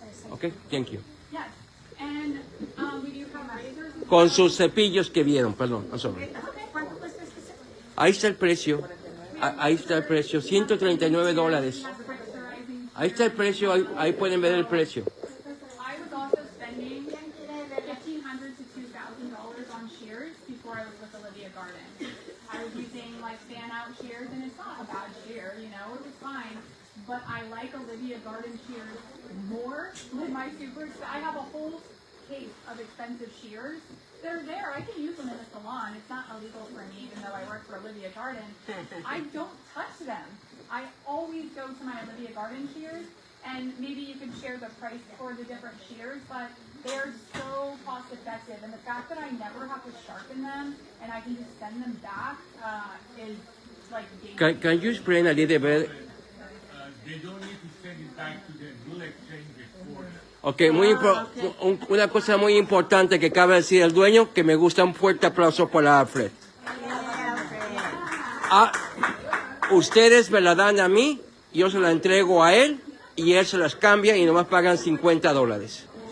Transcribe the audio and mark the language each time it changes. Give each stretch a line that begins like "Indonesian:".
English: ¿Ok? Thank you. Yes. And we do have razors.
Spanish: Con sus cepillos que vieron, perdón. Ahí está el precio. Ahí está el precio, $139. Ahí está el precio, ahí pueden ver el precio.
English: I was also spending $1,500 to $2,000 on shears before I was with Olivia Garden. I was using like fan out shears and it's not a bad shear, you know, it was fine. But I like Olivia Garden shears more than my super. I have a whole case of expensive shears. They're there. I can use them in the salon. It's not illegal for me, even though I work for Olivia Garden. I don't touch them. I always go to my Olivia Garden shears, and maybe you could share the price for the different shears, but they're so cost effective. And the fact that I never have to sharpen them and I can just send them back is like game. Can you explain a little bit? They don't need to send it back to them. We'll exchange it for them.
Spanish: Okay, una cosa muy importante que cabe decir al dueño, que me gusta un fuerte aplauso para Alfred. Ustedes me la dan a mí, yo se la entrego a él y él se las cambia y nomás pagan $50.